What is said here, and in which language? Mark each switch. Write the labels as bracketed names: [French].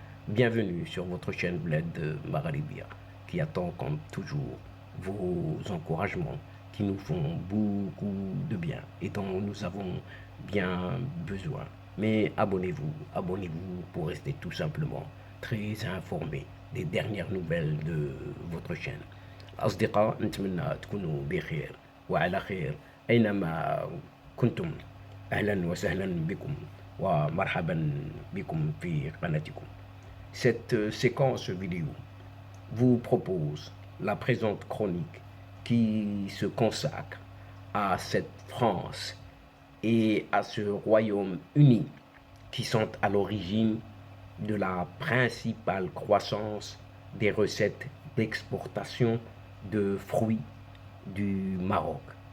[French] Bienvenue sur votre chaîne Bled Maralibia qui attend comme toujours vos encouragements qui nous font beaucoup de bien et dont nous avons bien besoin. Mais abonnez-vous pour rester tout simplement très informé des dernières nouvelles de votre chaîne. [Arabic] أصدقاء نتمنى تكونوا بخير وعلى خير أينما كنتم. أهلا وسهلا بكم ومرحبا بكم في قناتكم. [French] Cette séquence vidéo vous propose la présente chronique qui se consacre à cette France et à ce Royaume-Uni qui sont à l'origine de la principale croissance des recettes d'exportation de fruits du Maroc.